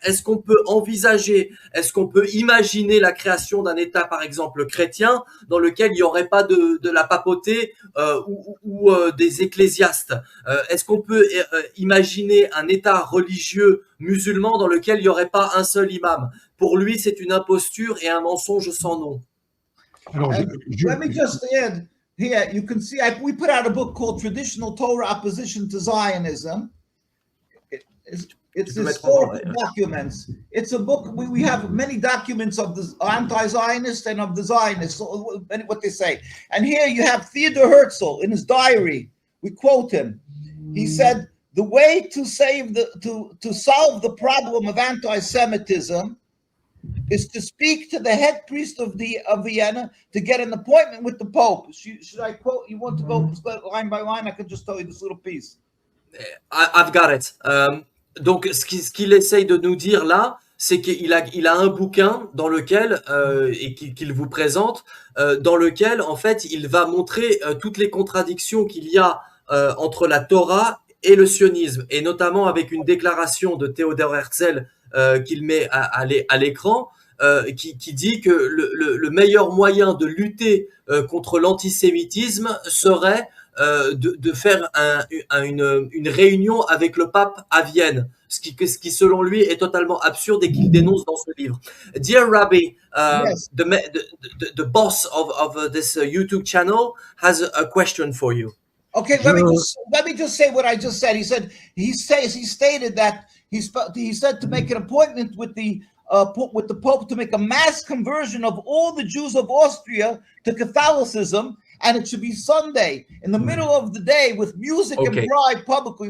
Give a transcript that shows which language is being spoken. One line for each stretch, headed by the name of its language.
French: Est-ce qu'on peut envisager, est-ce qu'on peut imaginer la création d'un État, par exemple, chrétien, dans lequel il n'y aurait pas de la papauté ou des ecclésiastes? Est-ce qu'on peut imaginer un État religieux musulman dans lequel il n'y aurait pas un seul imam? Pour lui, c'est une imposture et un mensonge sans nom. Alors,
English: let me just add here, you can see we put out a book called Traditional Torah Opposition to Zionism. It's historical documents. It's a book, we have many documents of the anti-Zionists and of the Zionists, what they say. And here you have Theodor Herzl in his diary. We quote him. He said, the way to solve the problem of anti-Semitism is to speak to the head priest of Vienna to get an appointment with the Pope. Should I quote? You want to go line by line? I can just tell you this little piece. I've got it.
French: Donc, ce qu'il essaye de nous dire là, c'est qu'il a un bouquin dans lequel, et qu'il vous présente, dans lequel, en fait, il va montrer toutes les contradictions qu'il y a entre la Torah et le sionisme, et notamment avec une déclaration de Théodore Herzl qu'il met à l'écran, qui dit que le meilleur moyen de lutter contre l'antisémitisme serait de faire une réunion avec le pape à Vienne, ce qui selon lui est totalement absurde et qu'il dénonce dans ce livre.
English: Dear Rabbi, Yes. the boss of this YouTube channel has a question for you. Okay, let me just say what I just said. He stated that he said to make an appointment with the Pope to make a mass conversion of all the Jews of Austria to Catholicism, and it should be Sunday in the middle of the day with music and pride publicly.